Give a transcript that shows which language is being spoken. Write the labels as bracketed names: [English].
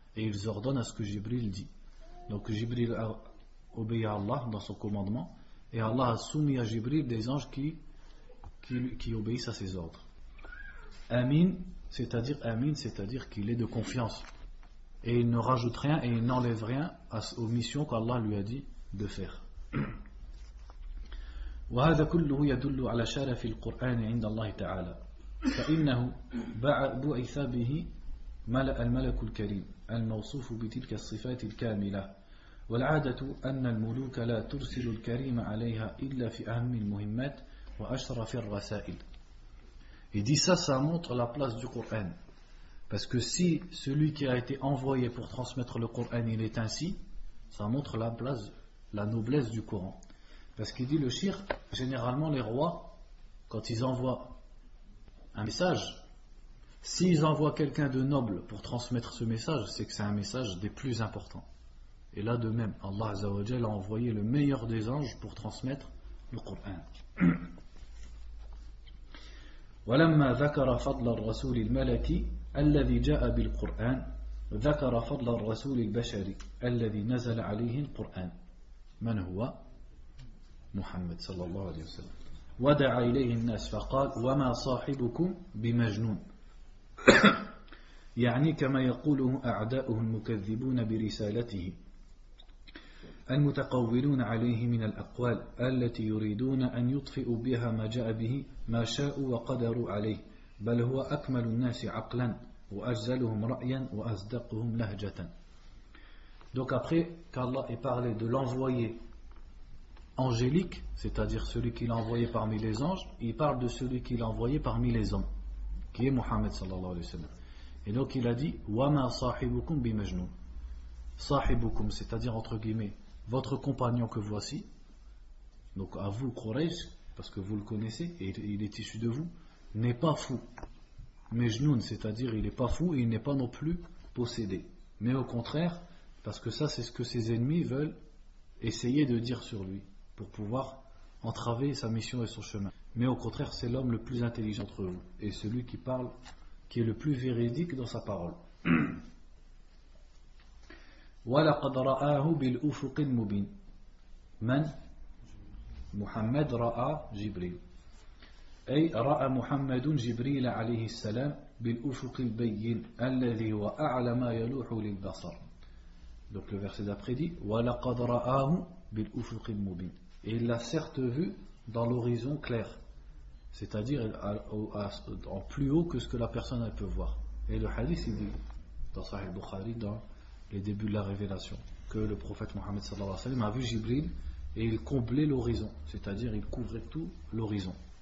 [French] Et ils ordonnent à ce que Jibril dit. Donc Jibril obéit à Allah dans son commandement et Allah a soumis à Jibril des anges qui obéissent à ses ordres. Amin, c'est-à-dire qu'il est de confiance et il ne rajoute rien et il n'enlève rien aux missions qu'Allah lui a dit de faire. [Arabic] وهذا كله يدل على شرف القرآن عند الله تعالى فإنه بعث به ملأ الملك الكريم الموصوف بتلك الصفات الكاملة والعادة أن الملوك لا ترسل الكريم عليها إلا في أهم المهمات وأشرف الرسائل. [French] Il dit ça, ça montre la place du Coran. Parce que si celui qui a été envoyé pour transmettre le Coran, il est ainsi, ça montre la place, la noblesse du Coran. Parce qu'il dit le shir, généralement les rois, quand ils envoient un message, s'ils envoient quelqu'un de noble pour transmettre ce message, c'est que c'est un message des plus importants. Et là de même, Allah Azza wa Jalla a envoyé le meilleur des anges pour transmettre le Coran. [Arabic] ولما ذكر فضل الرسول الملكي الذي جاء بالقرآن ذكر فضل الرسول البشري الذي نزل عليه القرآن من هو محمد صلى الله عليه وسلم ودعا إليه الناس فقال وما صاحبكم بمجنون يعني كما يقوله أعداؤه المكذبون برسالته المتقولون عليه من الأقوال التي يريدون أن يطفئوا بها ما جاء به ما شاءوا وقدروا عليه بل هو أكمل الناس عقلا وأجزلهم رأيا وأصدقهم لهجة. [French] Donc après qu'Allah ait parlé de l'envoyé angélique, c'est-à-dire celui qui l'a envoyé parmi les anges, il parle de celui qui l'a envoyé parmi les hommes, qui est Muhammad sallallahu alayhi wa sallam. Et donc il a dit [Arabic] وَمَا صَاحِبُكُمْ بِمَجْنُونَ صَاحِبُكُمْ, [French] c'est-à-dire entre guillemets votre compagnon que voici, donc à vous Quraysh, parce que vous le connaissez et il est issu de vous, n'est pas fou. Mejnoun, c'est-à-dire il n'est pas fou et il n'est pas non plus possédé. Mais au contraire, parce que ça c'est ce que ses ennemis veulent essayer de dire sur lui, pour pouvoir entraver sa mission et son chemin. Mais au contraire, c'est l'homme le plus intelligent entre vous et celui qui parle, qui est le plus véridique dans sa parole. [Arabic] ولقد رآه بالأفق المبين من محمد رأى جبريل أي رأى محمد جبريل عليه السلام بالأفق البين الذي هو أعلى ما يلوح للبصر. [French] Donc le verset d'après dit [Arabic] ولقد رآه بالأفق المبين, [French] et il l'a certes vu dans l'horizon clair, c'est-à-dire en plus haut que ce que la personne elle peut voir. Et le hadith il dit dans Sahih Bukhari, dans les débuts de la révélation, que le prophète Mohammed sallallahu alayhi wa sallam a vu Jibril et il comblait l'horizon, c'est-à-dire il couvrait tout l'horizon.